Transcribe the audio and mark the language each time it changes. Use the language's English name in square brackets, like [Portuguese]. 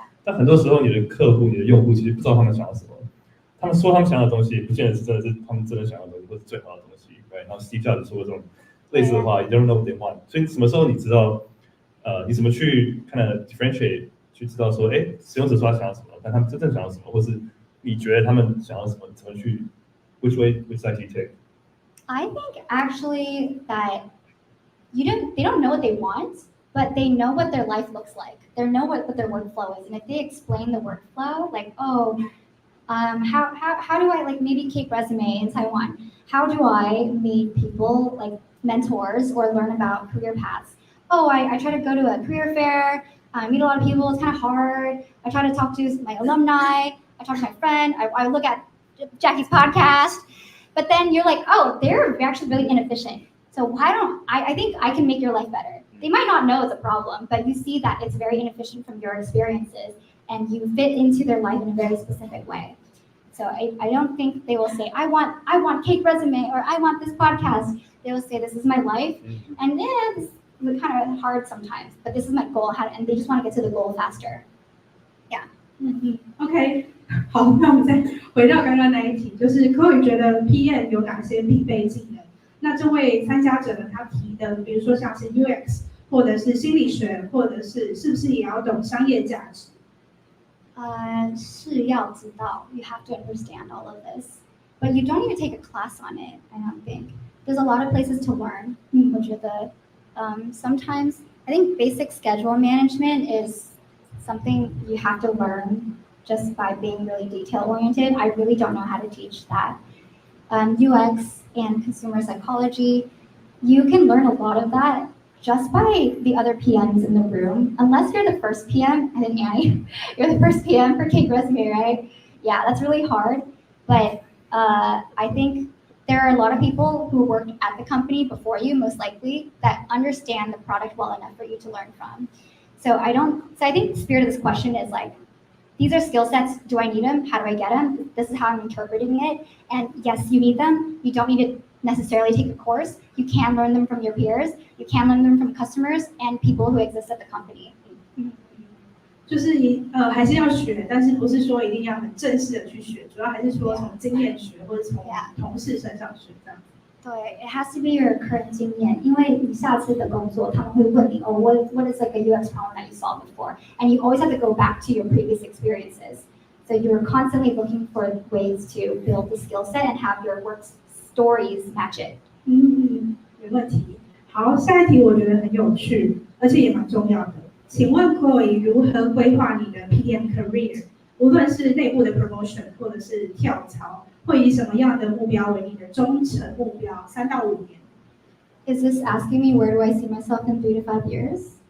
[Chinese] 但很多时候你的客户、你的用户其实不知道他们想要什么。他们说他们想要的东西，不见得是真的是他们真的想要的东西，或是最好的东西。对，然后 Steve Jobs 说这种类似的话 ， [English] You don't know what they want。 [Chinese] 所以什么时候你知道，你怎么去看的 differentiate， 去知道说，使用者说他想要什么，但他们真正想要什么，或是你觉得他们想要什么，怎么去 [English] which side do you take？ I think actually that they don't know what they want, but they know what their life looks like. They know what their workflow is, and if they explain the workflow, like how do I like maybe Cake Resume in Taiwan? How do I meet people like mentors or learn about career paths? I try to go to a career fair, meet a lot of people. It's kind of hard. I try to talk to my alumni. I talk to my friend. I look at Jackie's podcast. But then you're like, they're actually really inefficient. So why don't I think I can make your life better. They might not know it's a problem, but you see that it's very inefficient from your experiences and you fit into their life in a very specific way. So I don't think they will say, I want Cake Resume or I want this podcast. They will say, this is my life. And this is kind of hard sometimes, but this is my goal. And they just want to get to the goal faster. Yeah. [Chinese] OK， 好，那我们再回到刚刚那一题，就是 Chloe 觉得 PM 有哪些必备技能？那这位参加者呢，他提的，比如说像是 UX， 或者是心理学，或者是不是也要懂商业价值？是要知道 [English] you have to understand all of this, but you don't need to take a class on it. I don't think there's a lot of places to learn. [Chinese] 我觉得 [English] sometimes I think basic schedule management is something you have to learn just by being really detail oriented. I really don't know how to teach that. UX and consumer psychology, you can learn a lot of that just by the other PMs in the room. Unless you're the first PM, I think Annie, you're the first PM for Cake Resume, right? Yeah, that's really hard. But I think there are a lot of people who worked at the company before you, most likely, that understand the product well enough for you to learn from. So I think the spirit of this question is like, these are skill sets. Do I need them? How do I get them? This is how I'm interpreting it. And yes, you need them. You don't need to necessarily take a course. You can learn them from your peers. You can learn them from customers and people who exist at the company. [Chinese] 就是还是要学，但是不是说一定要很正式的去学，主要还是说从经验学或者从同事身上学这样。 [English] 对 ，it has to be your current 经验， [Chinese] 因为你下次的工作他们会问你 [English] what is like a UX problem that you solved before, and you always have to go back to your previous experiences. So you're constantly looking for ways to build the skill set and have your work stories match it. [Chinese] 没问题。好，下一题我觉得很有趣，而且也蛮重要的。请问 Chloe 如何规划你的 PM career？ 无论是内部的 promotion 或者是跳槽，会以什么样的目标为你的终成目标？3到5年。 [English] Is this asking me where do I see myself in 3 to 5 years?